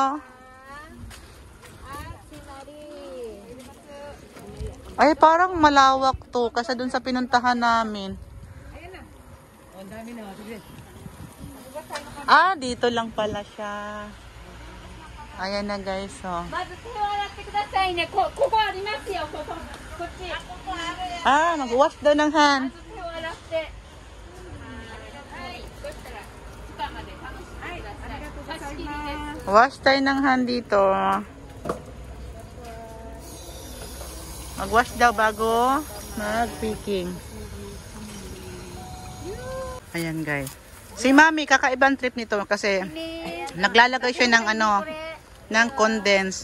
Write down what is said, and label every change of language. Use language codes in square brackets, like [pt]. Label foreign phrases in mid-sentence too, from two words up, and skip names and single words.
[tl] Si Marie. Ay parang malawak to kasi dun sa pinuntahan namin. Ang dami na. Sige. Ah, dito lang pala siya. Ayan na guys oh. [ja] まず手を洗ってくださいね。ここありますよ。こっち。 [tl] Ah, mag-wash daw ng hand. [ja] 手を洗って。はい。そしたら負荷まで楽しんでください。貸し切りです。 [tl] Wash tayo ng hand dito. Mag-wash daw bago mag-picking. Ayan guys. Si Mami, kakaibang trip nito kasi naglalagay siya ng ano, ng condense.